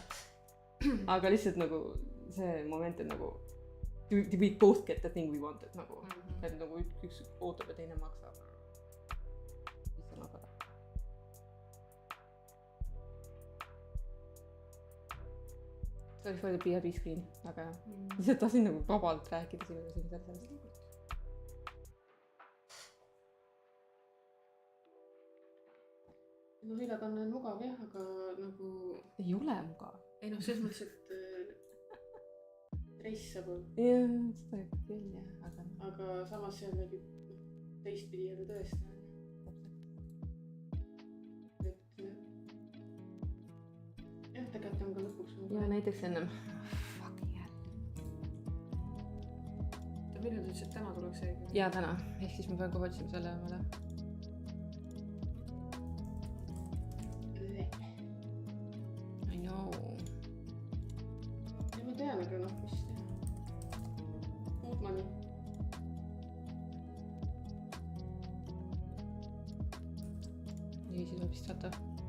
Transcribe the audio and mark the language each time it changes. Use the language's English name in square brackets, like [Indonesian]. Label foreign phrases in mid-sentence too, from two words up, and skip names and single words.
[Estonian] Aga lihtsalt nagu see moment, et nagu [English] we both get the thing we want, [Estonian] et nagu et nagu üks ootab ja teine maksab. Mis on aga [English] sorry for the PIB screen, [Estonian] aga lihtsalt tahtsin nagu vabalt rääkida sinuga siin sellest. no vilekanne on mugav jah, aga nagu ei ole mugav. ei noh, selles mõttes, et dress saab jah, seda küll jah, aga samas see on nagu teistpidi jälle tõesti. et jah, tegelikult on ka lõpuks mugav. ja näiteks ennem [English] fucking hell. [Estonian] millal sa ütlesid, et täna tuleks õige? jaa, täna, ehk siis ma pean kohe otsima selle omale. [English] I know. [Estonian] ja ma tean, aga noh, mis teha. [English] Food money. [Estonian] nii, siis võib vist saata.